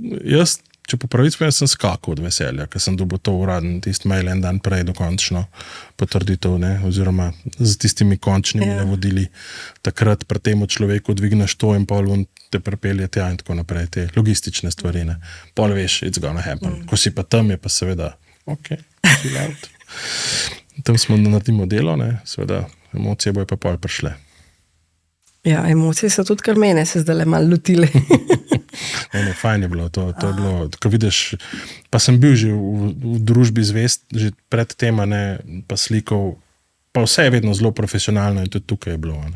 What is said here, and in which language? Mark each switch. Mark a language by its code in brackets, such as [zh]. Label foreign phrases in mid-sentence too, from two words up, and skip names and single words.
[sl] Jaz če po pravici povem, sem skakal od veselja, ker sem dobil to uradno, tisti mail en dan prej dokončno potrditev, ne, oziroma z tistimi končnimi navodili. Takrat pri tem človeku dvigneš to in pol te pripelje tja in tako naprej, te logistične stvari, ne. Pol veš, [en] it's gonna happen. [sl] Ko si pa tam, je pa seveda, ok, [en] chill out. [sl] Tam smo naredimo delo, ne, seveda, emocije bojo pa pol prišle. Ja, emocije so tudi kar mene, se zdaj le malo lotile. Ne, fajn je bilo, to je bilo, ko vidiš, pa sem bil že v družbi zvest, že pred tem, ne, pa slikal, pa vse je vedno zelo profesionalno in tudi tukaj je bilo, ne.